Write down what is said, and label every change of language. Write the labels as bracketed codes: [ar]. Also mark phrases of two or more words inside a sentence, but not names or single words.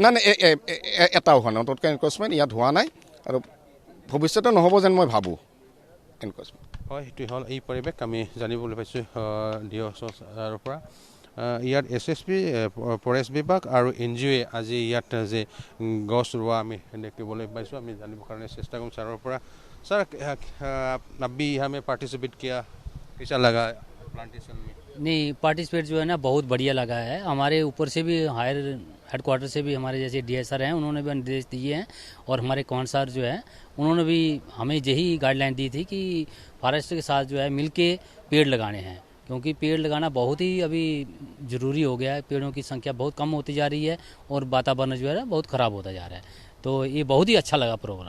[as] নাই এটাও হোৱা নাই নতুনকৈ এনক্ৰচমেণ্ট ইয়াত হোৱা নাই আৰু ভৱিষ্যতে নহ'ব যেন মই ভাবোঁ এনক্ৰচমেণ্ট হয় সেইটোৱে হ'ল এই পৰিৱেশ আমি জানিবলৈ পাইছোঁ DFOৰ পৰা ইয়াত SSB ফৰেষ্ট বিভাগ আৰু NGO আজি ইয়াত যে গছ ৰোৱা আমি দেখিবলৈ পাইছোঁ আমি জানিবৰ কাৰণে চেষ্টা কৰিম ছাৰৰ পৰা ছাৰ [hi] अभी हमें पार्टिसिपेट किया कैसा लगा प्लांटेशन में नहीं पार्टिसिपेट जो है ना बहुत बढ़िया लगा है हमारे ऊपर से भी [en] higher headquarter [hi] से भी हमारे जैसे DSR हैं उन्होंने भी निर्देश दिए हैं और हमारे कौन सर जो है उन्होंने भी हमें यही गाइडलाइन दी थी कि फॉरेस्ट के साथ जो है मिलके पेड़ लगाने हैं क्योंकि पेड़ लगाना बहुत ही अभी ज़रूरी हो गया है पेड़ों की संख्या बहुत कम होती जा रही है और वातावरण जो है बहुत ख़राब होता जा रहा है तो ये बहुत ही अच्छा लगा प्रोग्राम